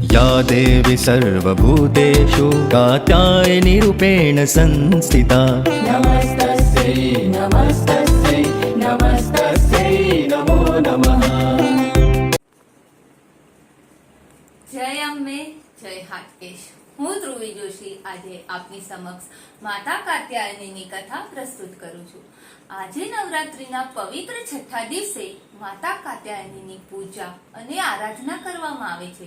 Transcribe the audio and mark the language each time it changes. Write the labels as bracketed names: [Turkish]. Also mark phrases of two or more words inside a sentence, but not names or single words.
[Sanskrit] या देवी सर्वभूतेषु कात्यायनी रूपेण संस्थिता नमस्तस्यै नमस्तस्यै नमस्तस्यै नमो नमः। [Gujarati] જય અંબે, જય હાટકેશ। હું ધ્રુવી જોશી આજે આપની સમક્ષ માતા કાત્યાયનીની કથા પ્રસ્તુત કરું છું। આજે નવરાત્રીના પવિત્ર છઠ્ઠા દિવસે માતા કાત્યાયનીની પૂજા અને આરાધના કરવામાં આવે છે।